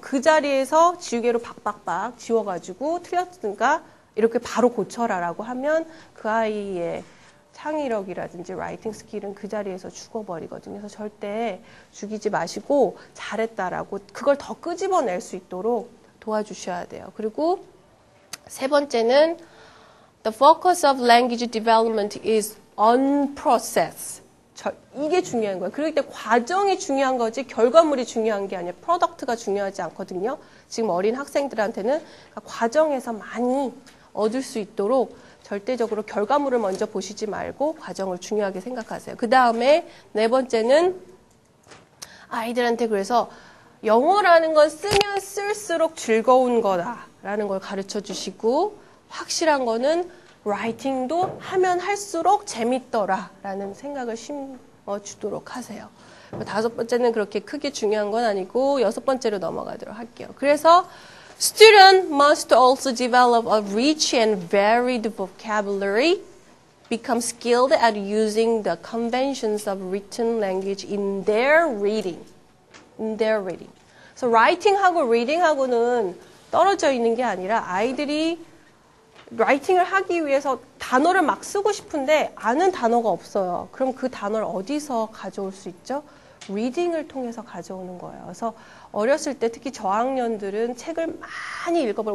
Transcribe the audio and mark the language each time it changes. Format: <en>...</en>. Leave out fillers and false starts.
<ko>그 자리에서 지우개로 박박박 지워가지고 틀렸으니까 이렇게 바로 고쳐라라고 하면 그 아이의 창의력이라든지 라이팅 스킬은 그 자리에서 죽어버리거든요. 그래서 절대 죽이지 마시고 잘했다라고 그걸 더 끄집어낼 수 있도록 도와주셔야 돼요. 그리고 세 번째는</ko> <en>The focus of language development is on process.</en> <ko>이게 중요한 거예요. 그럴 때 과정이 중요한 거지 결과물이 중요한 게 아니라 프로덕트가 중요하지 않거든요. 지금 어린 학생들한테는 과정에서 많이 얻을 수 있도록 절대적으로 결과물을 먼저 보시지 말고 과정을 중요하게 생각하세요. 그 다음에 네 번째는 아이들한테 그래서 영어라는 건 쓰면 쓸수록 즐거운 거다라는 걸 가르쳐 주시고, 확실한 거는 라이팅도 하면 할수록 재밌더라라는 생각을 심어주도록 하세요. 다섯 번째는 그렇게 크게 중요한 건 아니고 여섯 번째로 넘어가도록 할게요.</ko> <en>그래서 Student must also develop a rich and varied vocabulary, become skilled at using the conventions of written language in their reading.</en> <ko>그래서 writing하고 reading하고는 떨어져 있는 게 아니라 아이들이 라이팅을 하기 위해서 단어를 막 쓰고 싶은데 아는 단어가 없어요. 그럼 그 단어를 어디서 가져올 수 있죠? 리딩을 통해서 가져오는 거예요. 그래서 어렸을 때 특히 저학년들은 책을 많이 읽어봐요.</ko>